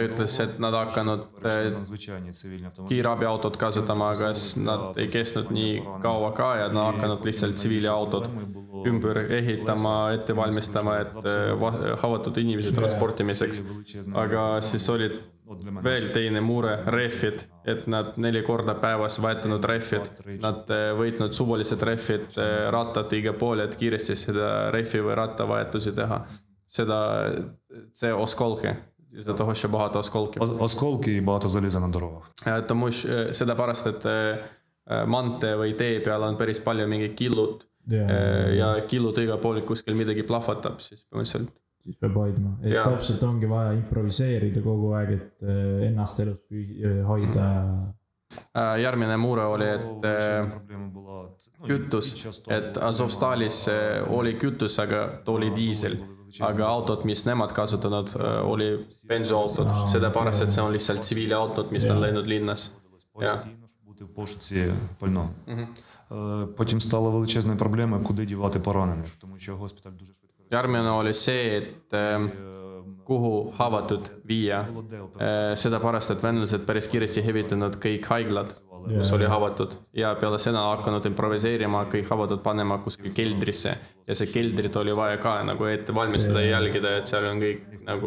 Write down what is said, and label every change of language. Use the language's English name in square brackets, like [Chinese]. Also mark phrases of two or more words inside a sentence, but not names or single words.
[Estonian] ütles, et nad hakanud kiirabiautod kasutama, aga nad ei kestnud nii kaua ka ja nad hakanud lihtsalt tsiviiliautod ümber ehitama, ette valmistama, et haavatud inimesi transportimiseks. Aga siis olid veel teine mure, rehvid, et nad 4 korda päevas vahetanud rehvid, nad võitnud suvalised rehvid, rattad iga poole, et kiiresti seda rehvi või rattavahetusi teha. [Ukrainian] Це осколки, із-за того, що багато осколків. Осколки і багато заліза на дорогах. Тому що [Estonian] seda pärast, et mante või tee peal on päris palju mingi killud ja killud iga pool kuskil midagi plahvatab, siis põhimõtteliselt. Siis peab hoidma. Et täpselt ongi vaja improviseerida kogu aeg, et ennast elus hoida. Järgmine mure oli, et kütus, et Azovstalis oli kütus, aga ta oli diisel. Aga autod, mis nemad kasutanud, oli benzoautod. Seda pärast, et see on lihtsalt tsiviiliautod, mis on läinud linnas. [Ukrainian] Потім стала величезна проблема, куди дівати поранених, тому що госпіталь дуже швидко. [Estonian] Järgmine oli see, et kuhu haavatud viia. Seda pärast, et venlased päris kiiresti hevitanud kõik haiglad, kus oli haavatud. Ja peale seda hakanud improviseerima, kõik haavatud panema kuskil keldrisse. Ja see keldrit oli vaja ka nagu ette valmistada ja jälgida, et seal on kõik nagu